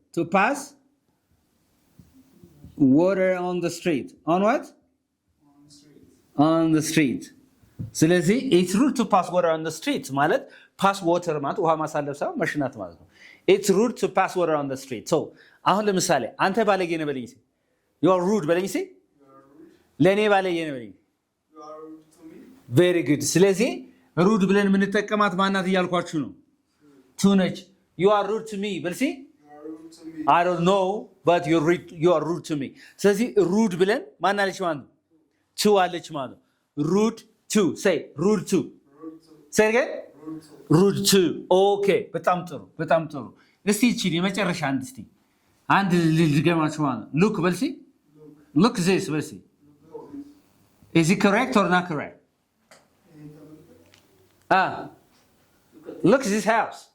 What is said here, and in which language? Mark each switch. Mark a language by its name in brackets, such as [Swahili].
[English] To pass water on the street. On what? On the street. On the street. ስለዚህ it's rude to pass water on the street ማለት pass water [Amharic] ማለት ውሃ ማሳለፍ ሳይሆን መሽናት ማለት ነው። [English] it's rude to pass water on the street. [Amharic] so አሁን ለምሳሌ አንተ ባለጌ ነህ በለኝ እስኪ [English] you are rude [Amharic] በለኝ እስኪ ለኔ ባለጌ ነህ በለኝ [English] You are rude to me. [Amharic] very good ስለዚህ ሩድ ብለን የምንጠቀማት ማናት እያልኳችሁ ነው ቱ ነች [English] you are rude to me [Amharic] በል እስኪ [English] You are rude to me. I don't know but you are rude to me [Amharic] ስለዚህ ሩድ ብለን ማናለች ማለት ነው [English] ቱ አለች ማለት ነው rude to say rude to Rude to. say again Rude to. rude to okay [Amharic] በጣም ጥሩ እስቲ እቺ የመጨረሻ አንድ ልድገማችሁ ማለት ነው [English] look በል እስኪ look this በል እስኪ is it correct or not correct look this house